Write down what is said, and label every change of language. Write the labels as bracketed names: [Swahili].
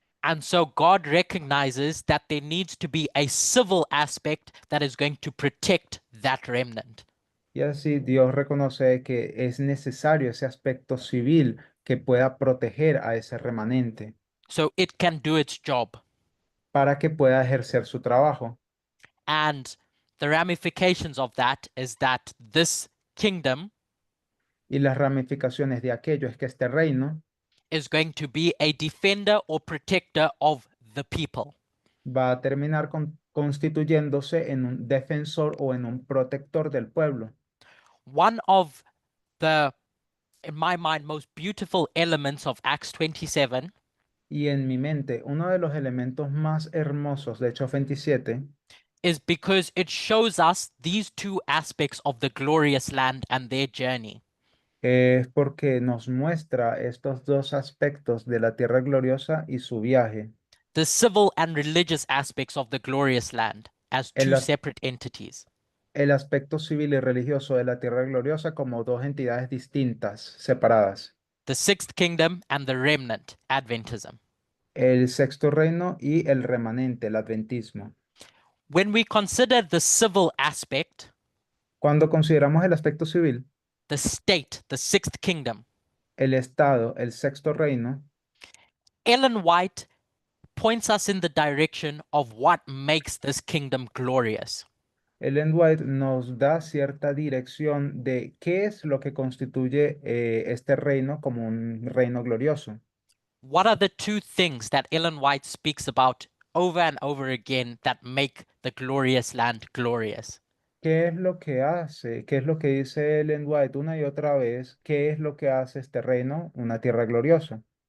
[English] And so God recognizes that there needs to be a civil aspect that is going to protect that remnant. [Spanish] Y así Dios reconoce que es necesario ese aspecto civil que pueda proteger a ese remanente [English] So it can do its job. [Spanish] para que pueda ejercer su trabajo. [English] And the ramifications of that is that this kingdom [Spanish] Y las ramificaciones de aquello es que este reino [English] is going to be a defender or protector of the people. [Spanish] va a terminar constituyéndose en un defensor o en un protector del pueblo. [English] One of the in my mind, most beautiful elements of Acts 27 [Spanish] Y en mi mente, uno de los elementos más hermosos de Hechos 27 [English] is because it shows us these two aspects of the glorious land and their journey. [Spanish] es porque nos muestra estos dos aspectos de la tierra gloriosa y su viaje. [English] The civil and religious aspects of the glorious land as [Spanish] El, [English] two as- separate entities. [Spanish] el aspecto civil y religioso de la tierra gloriosa como dos entidades distintas, separadas. [English] The sixth kingdom and the remnant, Adventism. [Spanish] El sexto reino y el remanente, el adventismo. [English] When we consider the civil aspect, [Spanish] Cuando consideramos el aspecto civil, [English] the state, the sixth kingdom, [Spanish] el estado, el sexto reino, [English] Ellen White points us in the direction of what makes this kingdom glorious. [Spanish] Ellen White nos da cierta dirección de qué es lo que constituye este reino como un reino glorioso. [English] What are the two things that Ellen White speaks about over and over again that make the glorious land glorious? [Spanish] ¿Qué es lo que hace? ¿Qué es lo que dice Ellen White una y otra vez? ¿Qué es lo que hace este reino una tierra gloriosa?